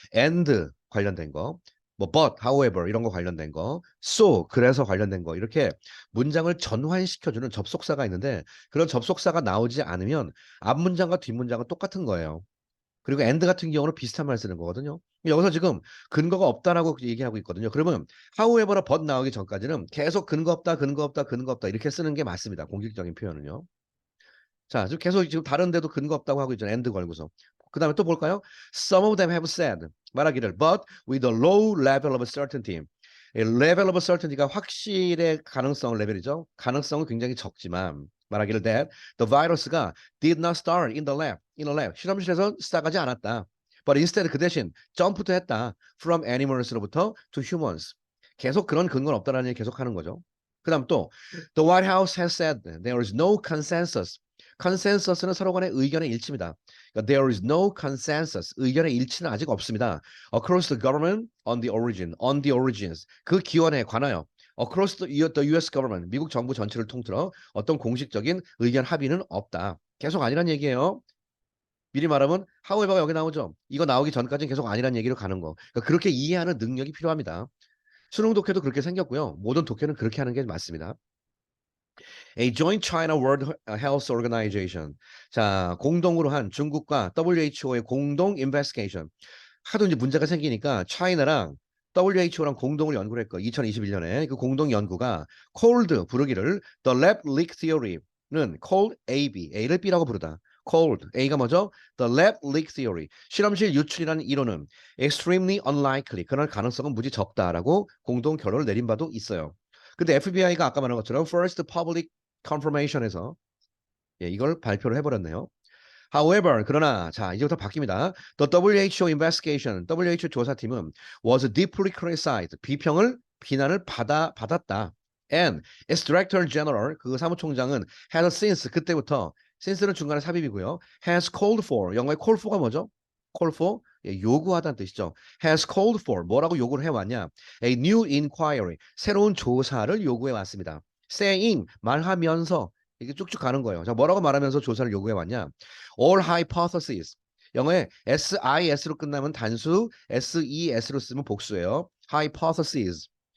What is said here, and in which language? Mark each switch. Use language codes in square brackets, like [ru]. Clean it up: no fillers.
[ko] and 관련된 거, 뭐 but, however 이런 거 관련된 거, so 그래서 관련된 거 이렇게 문장을 전환시켜주는 접속사가 있는데 그런 접속사가 나오지 않으면 앞 문장과 뒷 문장은 똑같은 거예요. 그리고 and 같은 경우는 비슷한 말 쓰는 거거든요. 여기서 지금 근거가 없다라고 얘기하고 있거든요. 그러면 however나 but 나오기 전까지는 계속 근거 없다, 근거 없다, 근거 없다 이렇게 쓰는 게 맞습니다. 공식적인 표현은요. 자, 지금 계속 지금 다른 데도 근거 없다고 하고 있잖아요. and 걸고서. 그 다음에 또 볼까요? [en] Some of them have said [ko] 말하기를 [en] but with a low level of certainty. [ko] 이 level of certainty가 확실의 가능성 레벨이죠. 가능성은 굉장히 적지만 말하기를 [en] that the virus가 did not start in the lab. [ko] 실험실에서 시작하지 않았다. [en] But instead [ko] 그 대신 점프도 했다. [en] From animals로부터 to humans. [ko] 계속 그런 근거는 없다라는 얘기 계속 하는 거죠. 그다음 또 [en] The White House has said there is no consensus. [ko] consensus는 서로 간의 의견의 일치입니다. [en] 그러니까 there is no consensus. [ko] 의견의 일치는 아직 없습니다. [en] Across the government on the origins. [ko] 그 기원에 관하여 [en] across the US government. [ko] 미국 정부 전체를 통틀어 어떤 공식적인 의견 합의는 없다. 계속 아니란 얘기예요. 미리 말하면 however가 여기 나오죠. 이거 나오기 전까지는 계속 아니란 얘기로 가는 거. 그러니까 그렇게 이해하는 능력이 필요합니다. 수능 독해도 그렇게 생겼고요. 모든 독해는 그렇게 하는 게 맞습니다. [en] A joint China World Health Organization. [ko] 자, 공동으로 한 중국과 WHO의 공동 investigation. 하도 이제 문제가 생기니까 차이나랑 WHO랑 공동으로 연구를 했고 2021년에 그 공동 연구가 cold 부르기를 [en] the lab leak theory [ko] 는 cold AB, A를 B라고 부르다. [en] cold, [ko] A가 뭐죠? [en] The lab leak theory. [ko] 실험실 유출이라는 이론은 [en] extremely unlikely. [ko] 그럴 가능성은 무지 적다라고 공동 결론을 내린 바도 있어요. 근데 FBI가 아까 말한 것처럼 [en] first public confirmation [ko] 에서 예, 이걸 발표를 해버렸네요. However, 그러나 자 이제부터 바뀝니다. [en] The WHO investigation, [ko] WHO 조사팀은 [en] was deeply criticized. [ko] 비난을 받았다. [en] And its director general, [ko] 그 사무총장은 [en] had since [ko] 그때부터 since는 중간에 삽입이고요. [en] has called for, [ko] 영어의 call for가 뭐죠? call for 예, 요구하다는 뜻이죠. [en] has called for [ko] 뭐라고 요구를 해왔냐? [en] A new inquiry, [ko] 새로운 조사를 요구해 왔습니다. saying 말하면서 이게 쭉쭉 가는 거예요. 자, 뭐라고 말하면서 조사를 요구해 왔냐? [en] All hypotheses. [ko] 영어에 SIS로 끝나면 단수, SES로 쓰면 복수예요. hypotheses.